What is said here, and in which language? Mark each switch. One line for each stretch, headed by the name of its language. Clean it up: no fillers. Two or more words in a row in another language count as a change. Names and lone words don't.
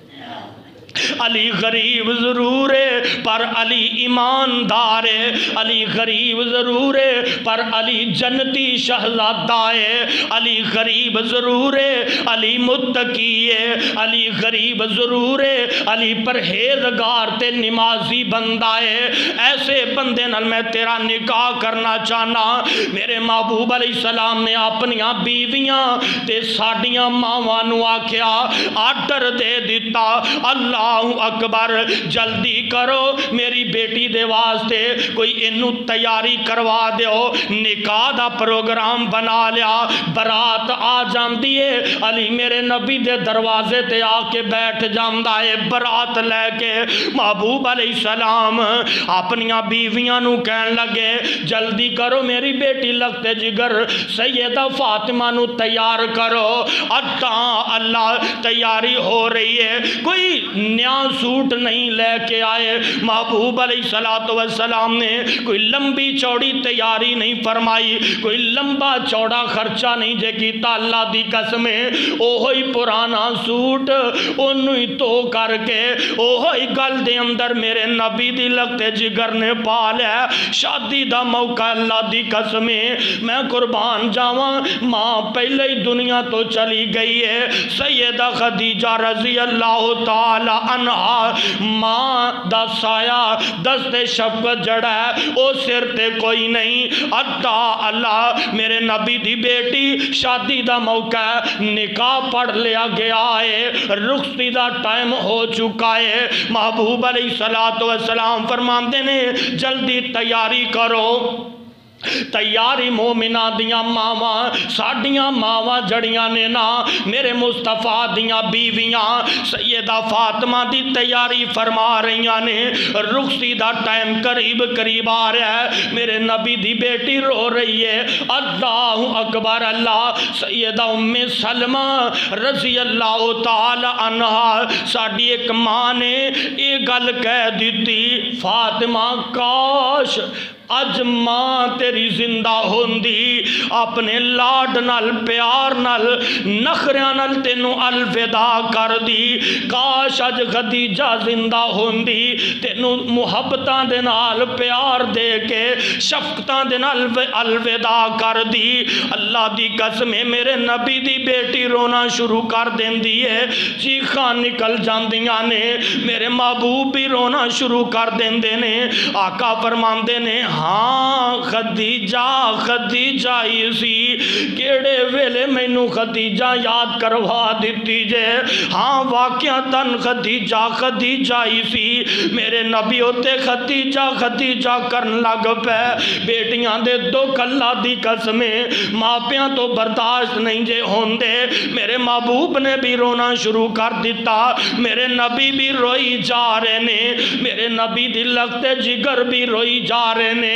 Punjabi: علی غریب ضرور ہے پر علی ایماندار ہے، علی غریب ضرور ہے پر علی جنتی شہزادہ ہے، علی غریب ضرور ہے علی متقی ہے، علی غریب ضرور ہے علی پرہیزگار تے نمازی بندہ ہے، ایسے بندے نال میں تیرا نکاح کرنا چاہنا۔ میرے محبوب
Arabic: علیہ السلام
Punjabi: نے اپنیاں بیویاں تے ساڈیاں ماواں نو آکھیا آرڈر دے دیتا،
Arabic: اللہ اکبر
Punjabi: جلدی کرو میری بیٹی دے واسطے کوئی انہوں تیاری کروا دیو، نکاح دا پروگرام بنا لیا، برات آ جاندی ہے، علی میرے نبی دے دروازے تے آ کے بیٹھ جاندہ ہے برات لے کے۔ محبوب
Arabic: علیہ السلام
Punjabi: اپنیاں بیویاں نو کہن لگے جلدی کرو میری بیٹی لگتے جگر سیدہ فاطمہ نو تیار کرو۔ اللہ تیاری ہو رہی ہے، کوئی نیا سوٹ نہیں لے کے آئے، محبوب
Arabic: علیہ السلام
Punjabi: نے کوئی لمبی چوڑی تیاری نہیں فرمائی، کوئی لمبا چوڑا خرچہ نہیں جے کیتا، اللہ دی قسمیں اوہی پرانا سوٹ انہوں ہی تو کر کے اوہی گل دے اندر میرے نبی دی لگتے جگر نے پا لیا۔ شادی دا موقع اللہ دی قسمیں میں قربان جاواں، ماں پہلے ہی دنیا تو چلی گئی ہے، سیدہ خدیجہ
Arabic: رضی اللہ تعالی عنہا
Punjabi: ماں دا سایہ دست شفقت جڑا ہے او سر تے کوئی نہیں۔ ادا اللہ میرے نبی دی بیٹی شادی دا موقع ہے، نکاح پڑھ لیا گیا ہے، رخصتی دا ٹائم ہو چکا ہے۔ محبوب
Arabic: علیہ السلام
Punjabi: فرماندے نے جلدی تیاری کرو۔ تیاری مومنہ دیاں ماواں ساڈیاں ماواں جڑیاں نے نا میرے مصطفیٰ دیاں بیویاں سیدہ فاطمہ دی تیاری فرما رہیاں نے، رخصتی دا ٹائم قریب قریب آ رہا ہے، میرے نبی دی بیٹی رو رہی ہے۔
Arabic: اللہ اکبر اللہ۔
Punjabi: سیدہ ام سلمہ
Arabic: رضی اللہ تعالی عنہا
Punjabi: ساڈی ایک ماں نے یہ گل کہہ دیتی، فاطمہ کاش اج ماں تیری زندہ ہوندی، اپنے لاڈ نال پیار نال نخریاں نال تینوں الوداع کر دی، کاش اج خدیجہ زندہ ہوندی، تینوں محبتاں دے نال پیار دے کے شفقتاں دے نال الوداع کر دی۔ اللہ دی قسم ہے میرے نبی دی بیٹی رونا شروع کر دیندی ہے، چیخاں نکل جاندیاں نے، میرے محبوب بھی رونا شروع کر دیندے نے۔ آقا فرماندے نے ہاں خدیجہ ہی سی، کیڑے ویلے مینوں خدیجہ یاد کروا دیتی جے، ہاں واقعتاً خدیجہ ہی سی، میرے نبی ہوتے خدیجہ کرن لگ پے۔ بیٹیاں دے دکھ اللہ دی قسم ماپیاں تو برداشت نہیں جے ہوندے، میرے محبوب نے بھی رونا شروع کر دیتا، میرے نبی بھی روئی جا رہے نے، میرے نبی دی لگتے جگر بھی روئی جا رہے نے۔